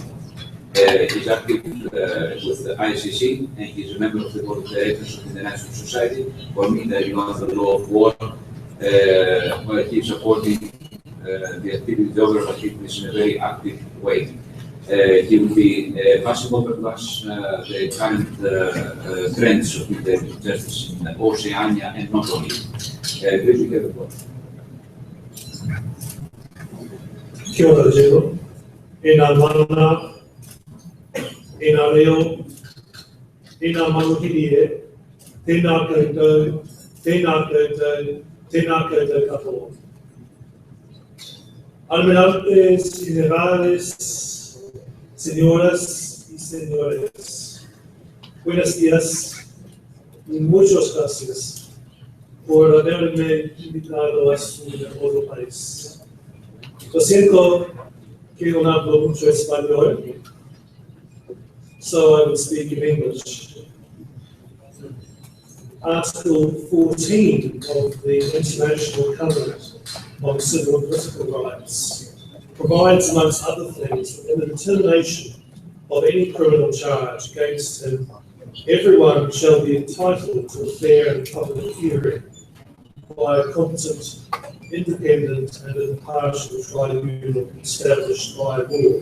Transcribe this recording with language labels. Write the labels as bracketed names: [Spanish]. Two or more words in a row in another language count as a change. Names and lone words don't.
[English] He's active with the ICC, and he's a member of the board of directors of the International Society for Military and Law of War, where he's supporting the activities, the overall activities in a very active way. He will be passing over to us the current trends of military justice in Oceania and not only. Please, you have the floor. [Māori] Kia ora Jero, ina mana, ina reo, ina manuhiri tēnā koutou, tēnā koutou, tēnā koutou katoa. [Spanish] Almirante, generales, señoras y señores, buenos días y muchas gracias por haberme invitado a su hermoso país. Lo siento que no hablo mucho español, [English] so I will speak in English. Article 14 of the International Covenant on Civil and Political Rights provides, amongst other things, that in the determination of any criminal charge against him, everyone shall be entitled to a fair and public hearing by a competent, independent, and impartial tribunal established by law.